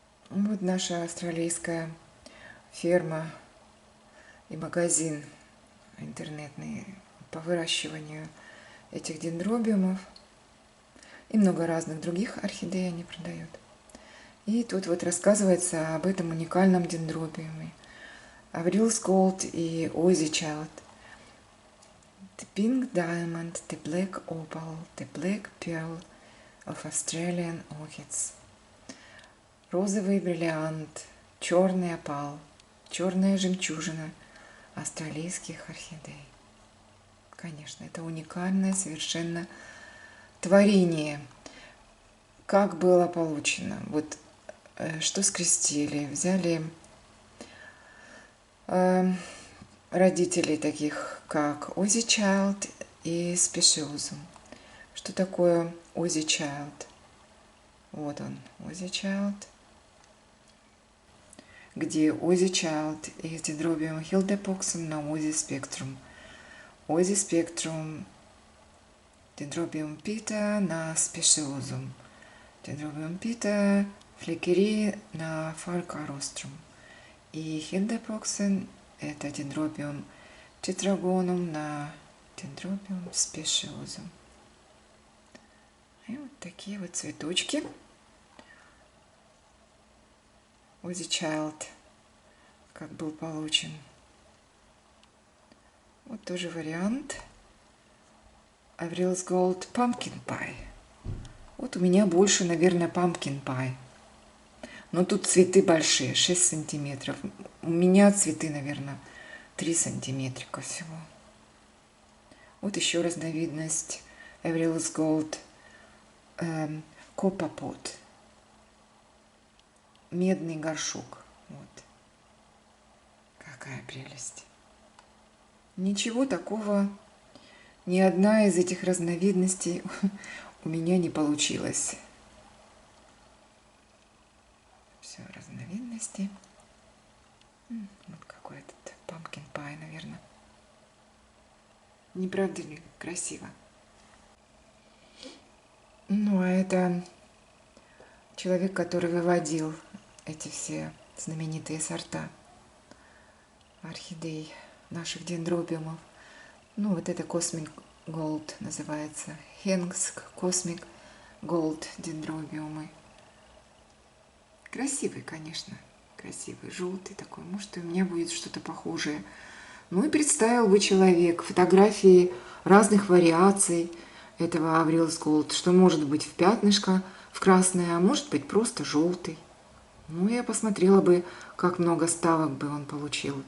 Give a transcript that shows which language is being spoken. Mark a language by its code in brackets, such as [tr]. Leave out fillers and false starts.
[ru] Вот наша австралийская ферма и магазин интернетный по выращиванию этих дендробиумов. И много разных других орхидей они продают. И тут вот рассказывается об этом уникальном дендробиуме. Avrils Gold и Aussie Child. [en] The pink diamond, the black opal, the black pearl of Australian orchids. [ru] Розовый бриллиант, черный опал, черная жемчужина австралийских орхидей. Конечно, это уникальное совершенно творение, как было получено. Вот что скрестили, взяли родителей таких, как Ozzy Child и Speciosum. Что такое Ozzy Child? Вот он, Ozzy Child. Где Ozzy Child и Dendrobium hildepoxum на Ozzy Spectrum. Ozzy Spectrum, Dendrobium pita на Speciosum. Dendrobium pita фликери на Falcarostrum. И hildepoxum это Dendrobium tetragonum на Dendrobium Speciosum. И вот такие вот цветочки. Ozzy Child, как был получен. Вот тоже вариант. Avrils Gold Pumpkin Pie. Вот у меня больше, наверное, Pumpkin Pie. Но тут цветы большие, 6 сантиметров. У меня цветы, наверное, 3 сантиметрика всего. Вот еще разновидность Avrils Gold Copper Pot. Медный горшок. Вот. Какая прелесть. Ничего такого, ни одна из этих разновидностей у меня не получилось. Все разновидности. Вот какой этот Pumpkin Pie, наверное. Не правда ли красиво? Ну, а это человек, который выводил эти все знаменитые сорта орхидей, наших дендробиумов. Ну, вот это Cosmic Gold называется. Hengsk Cosmic Gold дендробиумы. Красивый, конечно. Красивый, желтый такой. Может, у меня будет что-то похожее. Ну и представил бы человек фотографии разных вариаций этого Avrils Gold, что может быть в пятнышко, в красное, а может быть просто желтый. Ну, я посмотрела бы, как много ставок бы он получил.